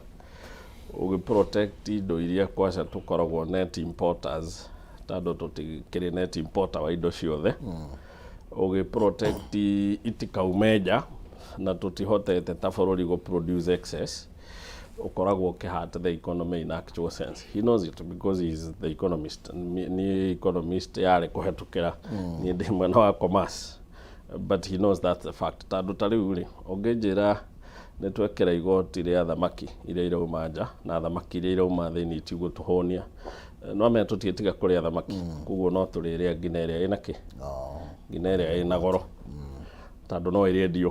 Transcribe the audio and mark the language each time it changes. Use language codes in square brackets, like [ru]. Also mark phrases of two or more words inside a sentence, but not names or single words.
[ki] Ũgĩ protect indo iria kwaca tũkoragwo [en] net importers, [ki] tondũ tũtikĩrĩ [en] net importer [ki] wa indo ciothe. Ũgĩ protect itikaume nja na tũtihotete ta bũrũri gũ [en] produce excess. [ki] Ũkoragwo ũkĩhata [en] the economy in actual sense. He knows it because he is the economist. [ki] Ni economist yarĩ kũhetũkĩra niĩ ndĩ mwena wa commerce, [en] but he knows that's the fact. [ki] Tondũ ta rĩu rĩ, ũngĩnjĩra nĩ twekĩra igoti rĩa thamaki iria irauma nja na thamaki iria irauma thĩinĩ itigũtũhũnia, no menya tũtiĩtiga kũrĩa thamaki, koguo no tũrĩrĩa nginya ĩrĩa ĩna kĩ, nginya ĩrĩa ĩna goro, tondũ no ĩrĩendio.